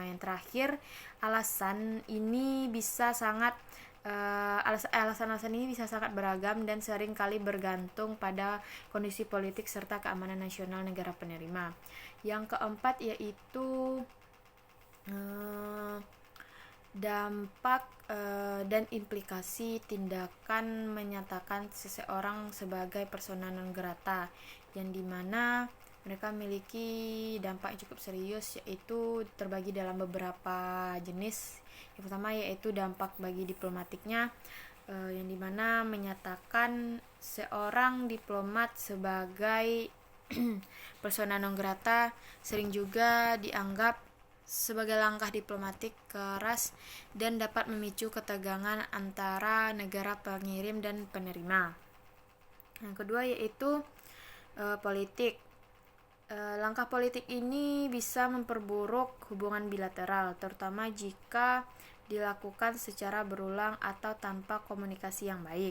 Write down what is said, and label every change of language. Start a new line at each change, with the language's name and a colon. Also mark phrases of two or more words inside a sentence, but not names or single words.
Indonesian: Yang terakhir, alasan-alasan ini bisa sangat beragam dan sering kali bergantung pada kondisi politik serta keamanan nasional negara penerima. Yang keempat yaitu dampak dan implikasi tindakan menyatakan seseorang sebagai
Latin: persona non grata,
Indonesian: yang dimana mereka memiliki dampak yang cukup serius, yaitu terbagi dalam beberapa jenis. Yang pertama yaitu dampak bagi diplomatiknya, yang dimana menyatakan seorang diplomat sebagai
Latin: persona non grata
Indonesian: sering juga dianggap sebagai langkah diplomatik keras dan dapat memicu ketegangan antara negara pengirim dan penerima. Yang kedua yaitu politik. Langkah politik ini bisa memperburuk hubungan bilateral, terutama jika dilakukan secara berulang atau tanpa komunikasi yang baik.